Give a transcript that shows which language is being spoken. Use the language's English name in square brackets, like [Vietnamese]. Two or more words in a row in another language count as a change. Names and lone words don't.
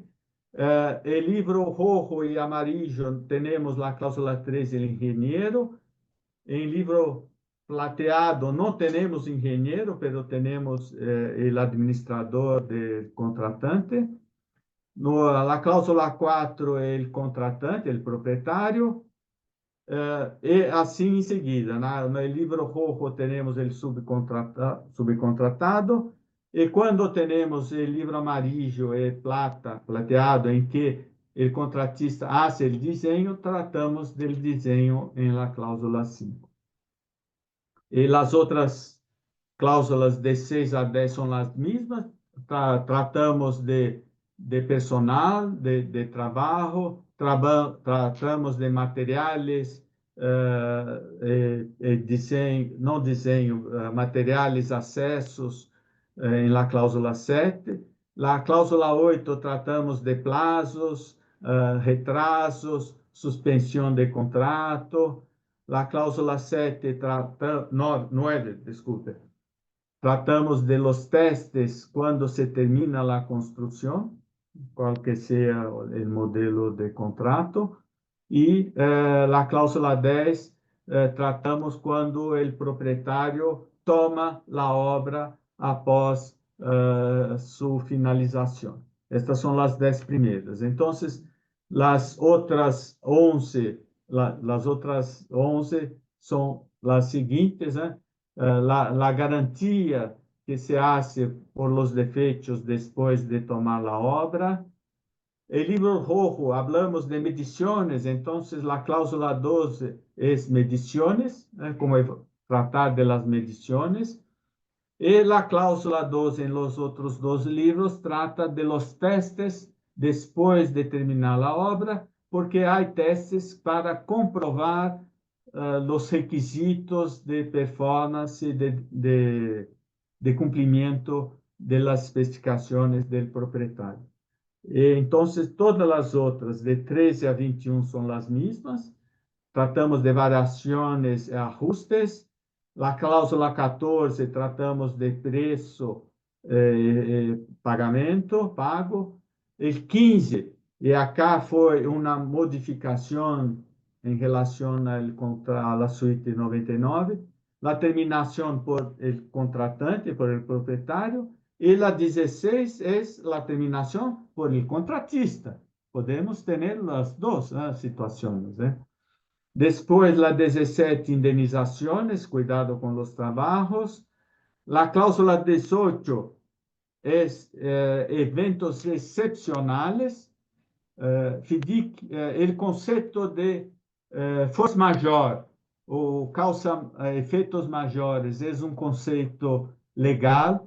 [Spanish] El libro rojo y amarillo tenemos la cláusula 3, el ingeniero. En libro plateado no tenemos ingeniero, pero tenemos el administrador del contratante. La cláusula [Portuguese] 4 é o contratante, o proprietário, e assim em seguida. No livro rojo temos o subcontratado, e quando temos o livro amarillo e plateado, em que o contratista faz o desenho, tratamos do desenho em [Spanish] la cláusula [Portuguese] 5. E as outras cláusulas de 6 a 10 são as mesmas. Tratamos de personal, de trabalho, tratamos de materiais, materiais, acessos, em [Spanish] la cláusula [Portuguese] 7. [Spanish] La cláusula 8, tratamos de plazos, retrasos, [Portuguese] suspensão de contrato. [Spanish] La cláusula 7, 9, [Portuguese] desculpe. [Spanish] Tratamos de los testes [Portuguese] quando se termina a construção, qual que seja o modelo de contrato. E a cláusula 10, tratamos quando o proprietário toma a obra após sua finalização. Estas são as 10 primeiras. Então, as outras 11 são as seguintes, né? [Spanish] La garantia que se hace por los defeitos [Portuguese] depois de tomar a obra. [Spanish] El libro rojo, hablamos de mediciones, entonces la cláusula 12 es mediciones, como tratar de las mediciones. Y la cláusula 12 en los otros dos libros trata de los testes después de terminar la obra, porque hay testes para comprobar los requisitos de performance, de cumplimiento de las especificaciones del propietario. [Portuguese] Então, todas as outras, de 13 a 21, são as mesmas. Tratamos de variações e ajustes. A cláusula 14, tratamos de preço pago. O 15, e acá foi uma modificação em relação à suíte 99, a terminação [Spanish] por el contratante, por el [Portuguese] proprietário. E a 16 é a terminação [Spanish] por el contratista. [Portuguese] Podemos ter as duas situações. Depois, a 17, indenizações, cuidado com os trabalhos. A cláusula 18 é eventos excepcionais. FIDIC, o conceito de força maior, ou causa efeitos maiores, é um conceito legal.